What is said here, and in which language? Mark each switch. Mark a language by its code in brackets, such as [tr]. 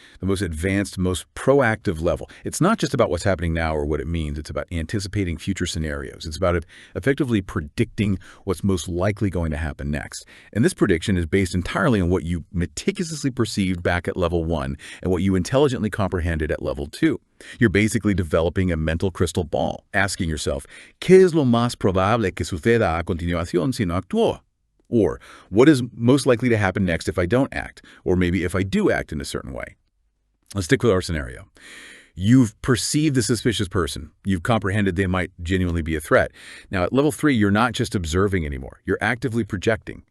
[en] The most advanced, most proactive level. It's not just about what's happening now or what it means. It's about anticipating future scenarios. It's about effectively predicting what's most likely going to happen next. And this prediction is based entirely on what you meticulously perceived back at level 1 and what you intelligently comprehended at level 2. You're basically developing a mental crystal ball, asking yourself, [es] ¿Qué es lo más probable que suceda a continuación si no actúo? [en] Or, what is most likely to happen next if I don't act? Or maybe if I do act in a certain way? Let's stick with our scenario. You've perceived the suspicious person. You've comprehended they might genuinely be a threat. Now, at level 3, you're not just observing anymore. You're actively projecting.